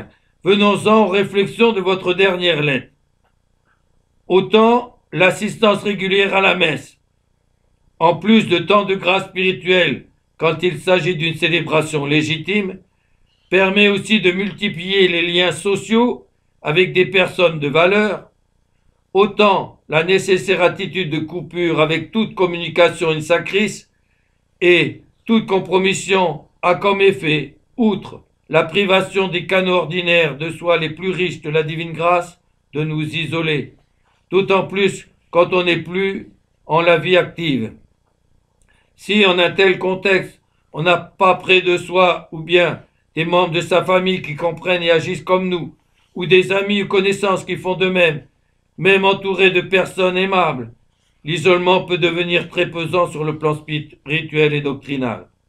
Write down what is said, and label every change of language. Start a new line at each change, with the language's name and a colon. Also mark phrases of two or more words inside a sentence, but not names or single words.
French: Venons-en aux réflexions de votre dernière lettre. Autant l'assistance régulière à la messe, en plus de temps de grâce spirituelle quand il s'agit d'une célébration légitime, permet aussi de multiplier les liens sociaux avec des personnes de valeur, autant la nécessaire attitude de coupure avec toute communication
Latin: in sacris
French: et toute compromission a comme effet, outre la privation des canaux ordinaires de soi les plus riches de la divine grâce, de nous isoler, d'autant plus quand on n'est plus en la vie active. Si en un tel contexte, on n'a pas près de soi ou bien des membres de sa famille qui comprennent et agissent comme nous, ou des amis ou connaissances qui font de même, même entourés de personnes aimables, l'isolement peut devenir très pesant sur le plan spirituel et doctrinal.